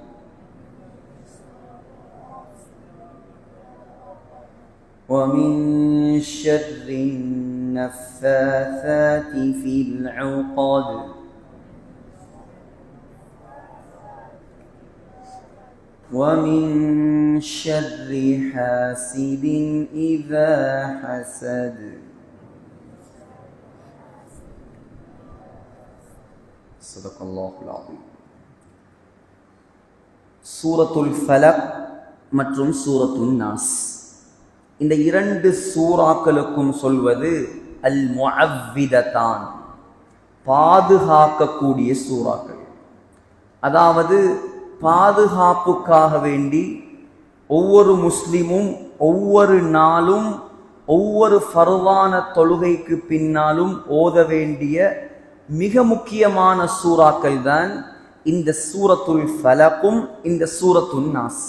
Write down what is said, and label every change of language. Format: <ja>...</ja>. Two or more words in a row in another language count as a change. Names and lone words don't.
<ar>ومن شر النفاثات في العقد ومن شر حاسد إذا حسد صدق الله العظيم.</ar> <ta>சூரத்துல் ஃபலக் மற்றும் சூரத்துன் நாஸ், இந்த இரண்டு சூறாக்களுக்கும் சொல்வது</ta> <ar>المعوذتان,</ar> <ta>பாதுகாக்கக்கூடிய சூறாக்கள். அதாவது பாதுகாப்புக்காக வேண்டி ஒவ்வொரு முஸ்லிமும் ஒவ்வொரு நாளும் ஒவ்வொரு ஃபர்வான தொழுகைக்கு பின்னாலும் ஓத வேண்டிய மிக முக்கியமான சூறாக்கள் தான் இந்த சூரத்துல் ஃபலக்கும் இந்த சூரத்துன் நாஸ்.</ta>